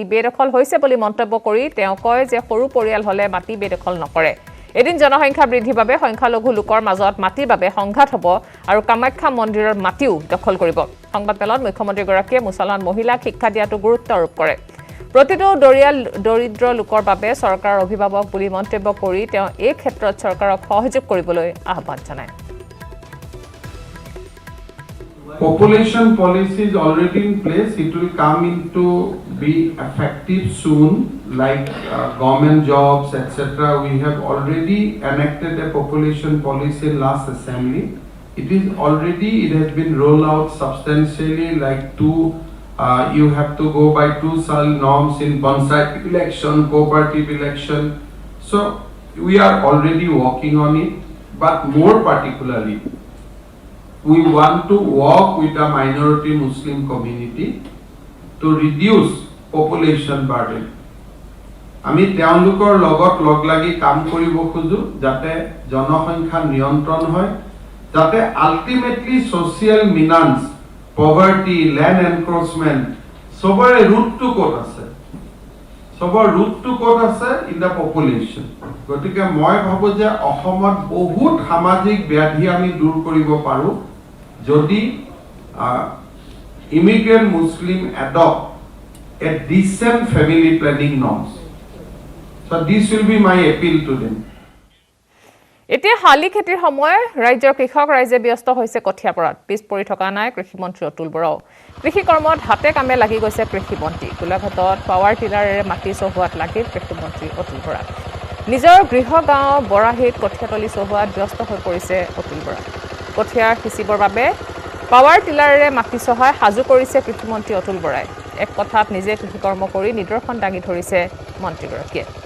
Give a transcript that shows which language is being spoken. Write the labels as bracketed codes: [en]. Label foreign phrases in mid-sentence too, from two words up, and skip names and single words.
[as] বেদখল হৈছে বুলি মন্তব্য কৰি তেওঁ কয় যে সৰু পৰিয়াল হলে মাটি বেদখল নকৰে এদিন জনসংখ্যা বৃদ্ধিৰ বাবে সংখ্যালঘু লোকৰ মাজত মাটিৰ বাবে সংঘাত হ'ব আৰু কামাখ্যা মন্দিৰৰ মাটিও দখল কৰিব সংবাদমেলত মুখ্যমন্ত্ৰীগৰাকীয়ে মুছলমান মহিলাক শিক্ষা দিয়াটো গুৰুত্ব আৰোপ কৰে প্ৰতিটো দৰিদ্ৰ লোকৰ বাবে চৰকাৰৰ অভিভাৱক বুলি মন্তব্য কৰি তেওঁ এই ক্ষেত্ৰত চৰকাৰক সহযোগ কৰিবলৈ আহ্বান জনায় [en] Population policy is already in place. It will come into be effective soon, like government jobs, etc. We have already enacted a population policy in last assembly. It has been rolled out substantially, like you have to go by 2 norms in panchayat election, cooperative election. So we are already working on it, but more particularly, we want to work with the minority Muslim community to reduce population burden. [as] আমি তেওঁলোকৰ লগত লগ লাগি কাম কৰিব খুজো যাতে জনসংখ্যা নিয়ন্ত্ৰণ হয় যাতে [en] ultimately social menace poverty land encroachment [as] সবৰে ৰুটটো ক'ত আছে [en] in the population [as] গতিকে মই ভাবো যে অসমত বহুত সামাজিক ব্যাধি আমি দূৰ কৰিব পাৰো যদি [en] immigrant Muslim adopt a decent family planning norms. So this will be my appeal to them. [as] এতিয়া হালি খেতিৰ সময় ৰাজ্যৰ কৃষক ৰাইজে ব্যস্ত হৈছে কঠিয়া পৰাত পিছ পৰি থকা নাই কৃষি মন্ত্ৰী অতুল বৰাও কৃষি কৰ্মত হাতে কামে লাগি গৈছে কৃষি মন্ত্ৰী গোলাঘাটত পাৱাৰ টিলাৰেৰে মাটি চহোৱাত লাগিল কৃষি মন্ত্ৰী অতুল বৰা নিজৰ গৃহ গাঁও বৰাহীত কঠিয়াতলি চহোৱাত ব্যস্ত হৈ পৰিছে অতুল বৰা কঠিয়া সিঁচিবৰ বাবে পাৱাৰ টিলাৰেৰে মাটি চহাই সাজু কৰিছে কৃষিমন্ত্ৰী অতুল বৰাই এক কথাত নিজে কৃষি কৰ্ম কৰি নিদৰ্শন দাঙি ধৰিছে মন্ত্ৰীগৰাকীয়ে